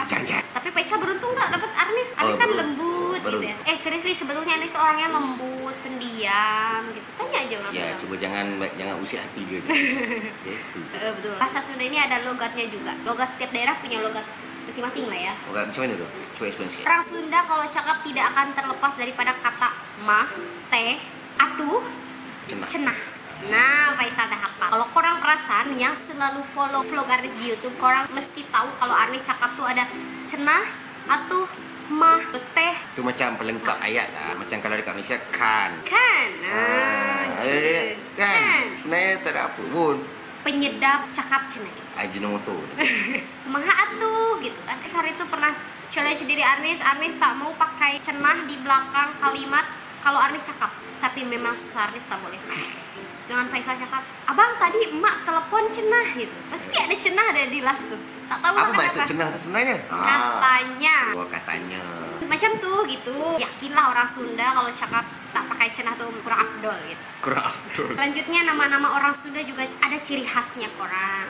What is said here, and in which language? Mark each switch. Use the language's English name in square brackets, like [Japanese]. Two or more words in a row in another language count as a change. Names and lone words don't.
[Indonesian] Tapi Paisa beruntung gak dapat Arnis. Arnis kan lembut gitu ya. Seriously sebetulnya Arnis tuh orangnya lembut, pendiam gitu. Tanya aja orang. Ya, coba jangan usik hati dia. Gitu. Betul. Bahasa Sunda ini ada logatnya juga. Logat setiap daerah punya logat masing-masing lah ya. [Malay] Logat macam mana tu? Coba explain sikit. Orang Sunda kalau cakap tidak akan terlepas daripada kata mah, teh, atuh, cenah. Nah, Faisal dah hafal. Kalau korang perasan yang selalu follow vlog Arnis di YouTube, korang mesti tahu kalau Arnis cakap tuh ada cenah, atuh, mah, teh. Itu macam pelengkap ayat lah. Macam kalau dekat Malaysia kan. Kan. Kan. Sebenarnya tak ada apa pun. Penyedap cakap cenah. Ajinomoto. Maha atuh gitu kan. Hari itu pernah challenge diri Arnis tak mau pakai cenah di belakang kalimat kalau Arnis cakap. Tapi memang Arnis tak boleh. Dengan Faisal cakap, abang tadi emak telepon cenah gitu. Pasti ada cenah ada di last tuh. Tak tahu apa maksud cenah tu sebenarnya? Katanya. Oh, katanya. Macam tuh gitu. Yakinlah orang Sunda kalau cakap tak pakai cenah tuh kurang afdol gitu. Kurang afdol. Selanjutnya nama-nama orang Sunda juga ada ciri khasnya korang.